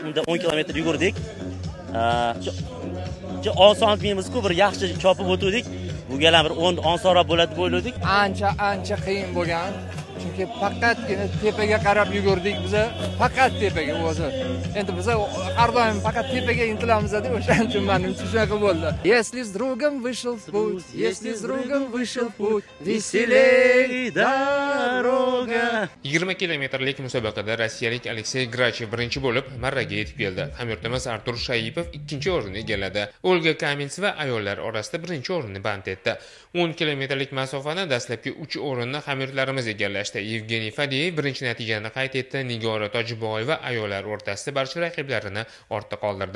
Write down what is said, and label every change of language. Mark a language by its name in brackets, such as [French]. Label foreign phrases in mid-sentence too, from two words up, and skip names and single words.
[Uzbek] Unda 10 kilometr yugurdik. Oson emas-ku, bir yaxshi chopib o'tdik. Bu galam bir 10 osonroq bo'ladi deb o'yladik. Ancha qiyin bo'lgan. Chunki faqatgina tepaga qarab yugurdik biz. Faqat tepaga o'zi. Endi biz har doim faqat tepaga intilamiz-da, o'shaning uchun menimcha shunaqa bo'ldi. [Russian] Если с другом вышел в путь, если с другом вышел в путь, веселей дорога. [Uzbek] 20 kilometrlik musobaqada rossiyalik Aleksey Grachev birinchi bo'lib marraga yetib keldi. Hamyurtimiz Artur Shayipov ikkinchi o'rinni egalladi. Olga Kamensova ayollar orasida birinchi o'rinni band etdi. 10 kilometrlik masofani dastlabki 3 o'rinni hamyurtlarimiz egallashdi. Evgeniy Fadeyev birinchi natijani qayd etdi. Nigora Tojiboyeva ayollar o'rtasida barcha raqiblarini ortda qoldirdi.